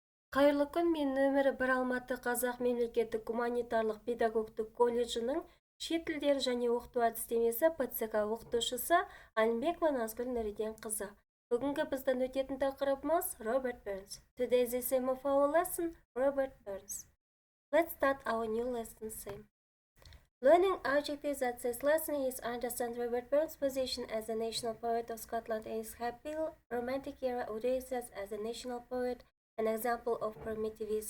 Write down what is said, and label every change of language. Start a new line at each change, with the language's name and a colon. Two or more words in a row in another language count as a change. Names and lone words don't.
Kazakh: Қайырлы күн, мен нөмірі 1 Алматы Қазақ мемлекеттік гуманитарлық-педагогтық колледжінің шетелдері және оқыту әдістемесі ПЦК оқытушысы Алимбекова Н.Н. қызы. Бүгінгі біздің өтетін тақырыбымыз Robert Burns.
English: Today's theme of our lesson, Robert Burns. Let's start our new lesson theme. Learning objectives that this lesson is understand Robert Burns' position as the national poet of Scotland and his happy romantic era Odysseus as a national poet, an example of primitivism.